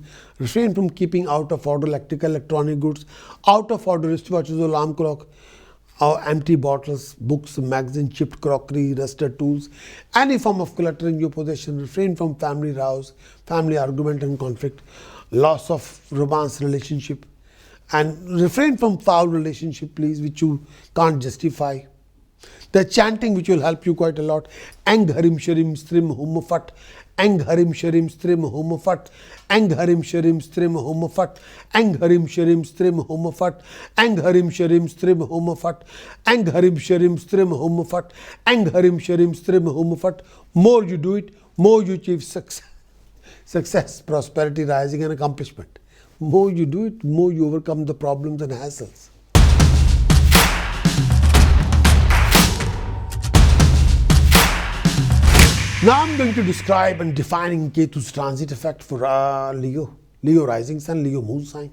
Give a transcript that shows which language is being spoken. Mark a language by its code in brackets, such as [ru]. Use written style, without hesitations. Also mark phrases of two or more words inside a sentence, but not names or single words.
[en] Refrain from keeping out of order electrical, electronic goods, out of order wristwatches, alarm clock, or empty bottles, books, magazines, chipped crockery, rusted tools, any form of clutter in your possession. Refrain from family rows, family argument and conflict, loss of romance relationship, and refrain from foul relationship, please, which you can't justify. The chanting which will help you quite a lot. [sa] Ang harim sharim strim humafat. Ang harim sharim strim humafat. Ang harim sharim strim humafat. Ang harim sharim strim humafat. Ang harim sharim strim humafat. Ang harim sharim strim humafat. Ang harim sharim strim humafat. [en] More you do it, more you achieve success, prosperity, rising and accomplishment. More you do it, more you overcome the problems and hassles. Now I'm going to describe and defining Ketu's transit effect for Leo rising sign, Leo moon sign.